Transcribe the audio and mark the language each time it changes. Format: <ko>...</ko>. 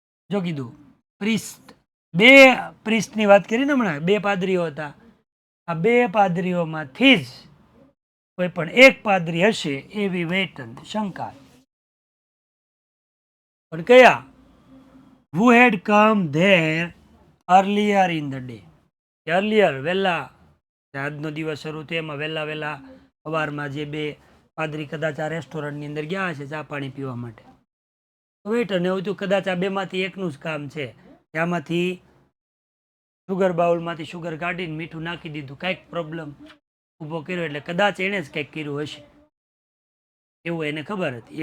<gu>જો કીધું પ્રિસ્ટ, બે પ્રિસ્ટની વાત કરી ને હમણાં, 2 પાદરીઓ હતા. આ 2 પાદરીઓમાંથી જ કોઈ પણ એક પાદરી હશે એવી વેઇટન શંકા. પણ કયા?</gu> <en>who had come there earlier in the day.</en> <gu>earlier વહેલા, આજનો દિવસ શરૂ થયો એમાં વહેલા વહેલા સવારમાં જે બે પાદરી કદાચ આ રેસ્ટોરન્ટની અંદર ગયા છે ચા પાણી પીવા માટે. વેઇટર ને એવું થયું કદાચ આ બેમાંથી એકનું જ કામ છે, આમાંથી શુગર બાઉલમાંથી શુગર કાઢીને મીઠું નાખી દીધું, કાંઈક પ્રોબ્લેમ ઊભો કર્યો, એટલે કદાચ એણે જ કંઈક કર્યું હશે એવું એને ખબર હતી.</gu>